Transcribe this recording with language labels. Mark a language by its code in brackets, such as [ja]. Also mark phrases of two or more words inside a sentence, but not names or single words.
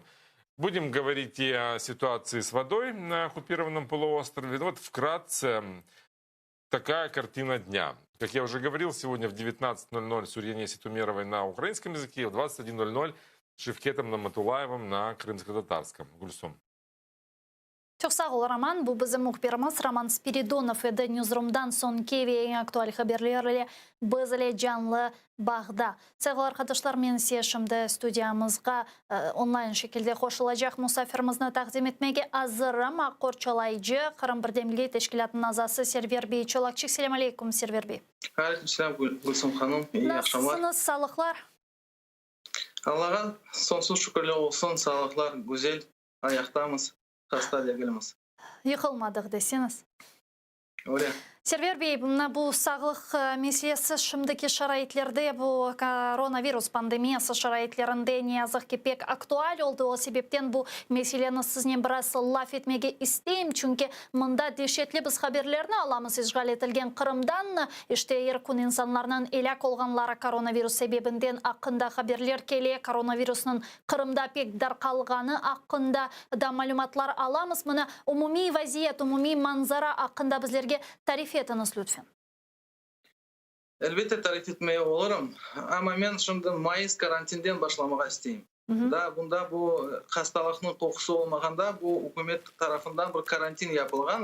[ru] Будем говорить и о ситуации с водой на оккупированном полуострове. Вот вкратце такая картина дня. Как я уже говорил, сегодня в 19:00 с Юрианесой Тумеровой на украинском языке, в 21:00 с Шевкетом Наматулаевым на крымско-татарском. Гульсум. [crh] Çok sağ ol Roman. Bu bizim muhbirimiz Roman Spiridonov edi. Newsroom'dan son kevi en aktual haberlerle bizle canlı bağda. Sevgili arkadaşlar, men size şimdi stüdyamızga online şekilde koşulacak musafirimizni takdim etmege hazırım. Akkor çalayıcı Kırım Birdemliği Teşkilatının azası Server Bey Çolakçık. Selam aleyküm Server Bey. Aleyküm selam Gülsüm Hanım. İyi akşamlar. Nasılsınız? Sağlıklar? Allah'a sonsuz şükürler olsun. Sağlıklar güzel. Ayaktayız. Hasta değiliz. Yıkılmadık deseniz. Öyle. Server Bey, bu sağlık meselesi şimdiki şaraitlerde, bu koronavirus pandemiyası şaraitlerinde ne yazık ki pek aktual oldu. O sebepten bu meseleni sizinle biraz laf etmeye isteyim. Çünkü mında dehşetli biz haberlerini alamız işgal edilen Kırım'dan. İşte erkun insanlarının elak olganlara koronavirus sebebinden hakkında haberler kele. Koronavirusunun Kırım'da pek darkalganı hakkında da malumatlar alamız. Buna umumi vaziyet, umumi manzara hakkında bizlerge tarif etiniz lütfen. Elbette tarif etmeye olurum. Ama ben şimdi Mayıs karantinden başlamak isteyeyim. Da bunda bu hastalıkның kokusu olmaganda bu hükümet tarafından bir karantin yapılgan.